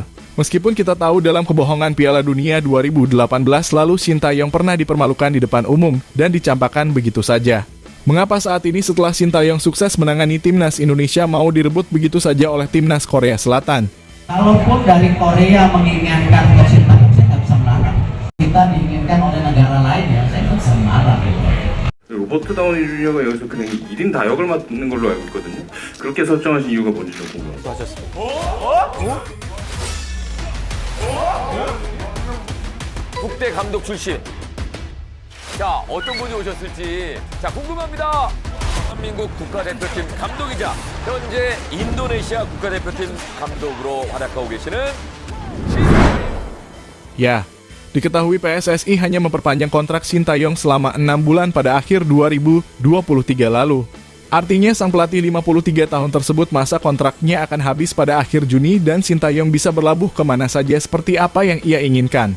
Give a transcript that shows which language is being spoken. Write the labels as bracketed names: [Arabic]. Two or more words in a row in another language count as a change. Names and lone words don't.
[Indonesian] Meskipun kita tahu dalam kebohongan Piala Dunia 2018 lalu Sintayong pernah dipermalukan di depan umum dan dicampakkan begitu saja. Mengapa saat ini setelah Sintayong sukses menangani Timnas Indonesia mau direbut begitu saja oleh Timnas Korea Selatan? Kalaupun dari Korea menginginkan Coach Sintayong, saya nggak bisa melarang. Kita diinginkan oleh negara lain ya, saya nggak bisa melarang. [Korean] 로버트 다우니 주니어가 여기서 그냥 1인 다역을 맡는 걸로 알고 있거든요. 그렇게 설정하신 이유가 뭔지 좀 궁금합니다. 국대 감독 출신. 자, 어떤 분이 오셨을지 자 궁금합니다. 대한민국 국가대표팀 감독이자 현재 인도네시아 국가대표팀 감독으로 활약하고 계시는 [Indonesian] Ya, diketahui PSSI hanya memperpanjang kontrak Sintayong selama 6 bulan pada akhir 2023 lalu. Artinya sang pelatih 53 tahun tersebut masa kontraknya akan habis pada akhir Juni dan Sintayong bisa berlabuh kemana saja seperti apa yang ia inginkan.